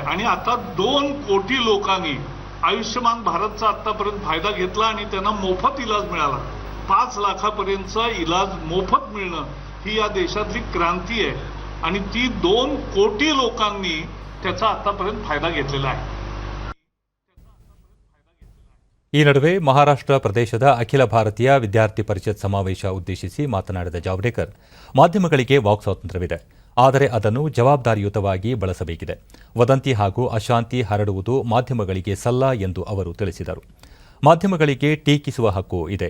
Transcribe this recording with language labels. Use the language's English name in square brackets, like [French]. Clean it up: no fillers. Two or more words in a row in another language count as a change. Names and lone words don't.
[Marathi] आणि आता 2 कोटी लोकांनी आयुष्यमान भारतचा आतापर्यंत फायदा घेतला आणि त्यांना मोफत इलाज मिळाला. 5 लाखापर्यंतचा इलाज मोफत मिळणं ही या देशातली क्रांती आहे आणि ती 2 कोटी लोकांनी त्याचा आतापर्यंत फायदा घेतलेला आहे. [Kannada] ಈ ನಡುವೆ ಮಹಾರಾಷ್ಟ್ರ ಪ್ರದೇಶದ ಅಖಿಲ ಭಾರತೀಯ ವಿದ್ಯಾರ್ಥಿ ಪರಿಷತ್ ಸಮಾವೇಶ ಉದ್ದೇಶಿಸಿ ಮಾತನಾಡಿದ ಜಾವಡೇಕರ್, ಮಾಧ್ಯಮಗಳಿಗೆ ವಾಕ್ ಸ್ವಾತಂತ್ರ್ಯವಿದೆ, ಆದರೆ ಅದನ್ನು ಜವಾಬ್ದಾರಿಯುತವಾಗಿ ಬಳಸಬೇಕಿದೆ. ವದಂತಿ ಹಾಗೂ ಅಶಾಂತಿ ಹರಡುವುದು ಮಾಧ್ಯಮಗಳಿಗೆ ಸಲ್ಲ ಎಂದು ಅವರು ತಿಳಿಸಿದರು. ಮಾಧ್ಯಮಗಳಿಗೆ ಟೀಕಿಸುವ ಹಕ್ಕು ಇದೆ.